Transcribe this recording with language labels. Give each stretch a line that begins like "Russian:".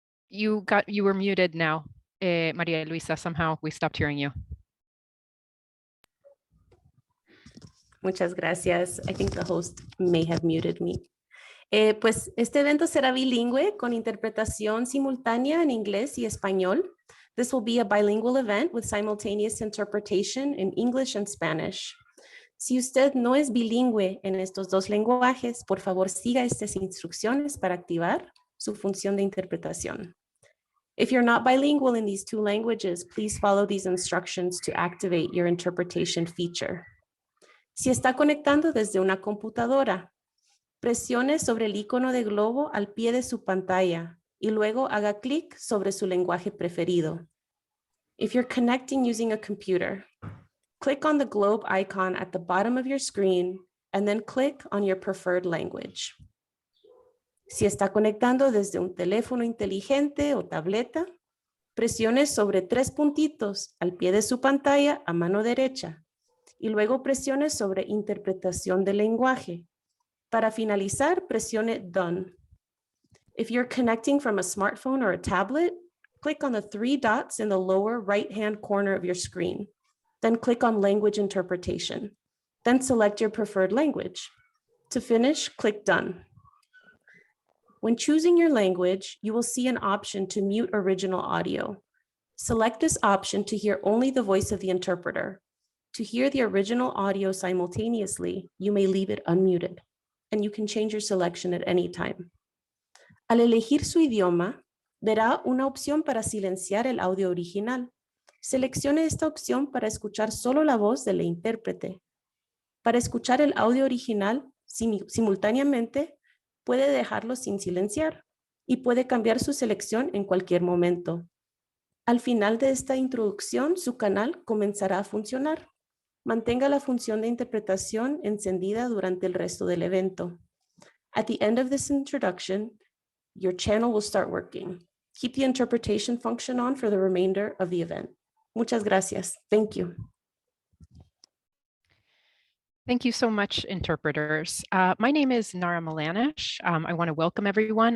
English: You were muted now, Maria Luisa. Somehow we stopped hearing you.
Spanish: Muchas gracias.
English: I think the host may have muted me.
Spanish: Pues este evento será bilingüe con interpretación simultánea en inglés y español.
English: This will be a bilingual event with simultaneous interpretation in English and Spanish.
Spanish: Si usted no es bilingüe en estos dos lenguajes, por favor siga estas instrucciones para activar su función de interpretación.
English: If you're not bilingual in these two languages, please follow these instructions to activate your interpretation feature.
Spanish: Si está conectando desde una computadora, presione sobre el icono de globo al pie de su pantalla y luego haga clic sobre su lenguaje preferido.
English: If you're connecting using a computer, click on the globe icon at the bottom of your screen and then click on your preferred language.
Spanish: Si está conectando desde un teléfono inteligente o tableta, presione sobre 3 puntitos al pie de su pantalla a mano derecha y luego presione sobre interpretación del lenguaje. Para finalizar, presione Done.
English: If you're connecting from a smartphone or a tablet, click on the 3 dots in the lower right-hand corner of your screen. Then click on Language Interpretation. Then select your preferred language. To finish, click Done. When choosing your language, you will see an option to mute original audio. Select this option to hear only the voice of the interpreter. To hear the original audio simultaneously, you may leave it unmuted, and you can change your selection at any time.
Spanish: Al elegir su idioma, verá una opción para silenciar el audio original. Seleccione esta opción para escuchar solo la voz del intérprete. Para escuchar el audio original simultáneamente, puede dejarlo sin silenciar y puede cambiar su selección en cualquier momento. Al final de esta introducción, su canal comenzará a funcionar. Mantenga la función de interpretación encendida durante el resto del evento.
English: At the end of this introduction, your channel will start working. Keep the interpretation function on for the remainder of the event.
Spanish: Muchas gracias.
English: Thank you. Thank you so much, interpreters. My name is Nara Milanish. I want to welcome everyone.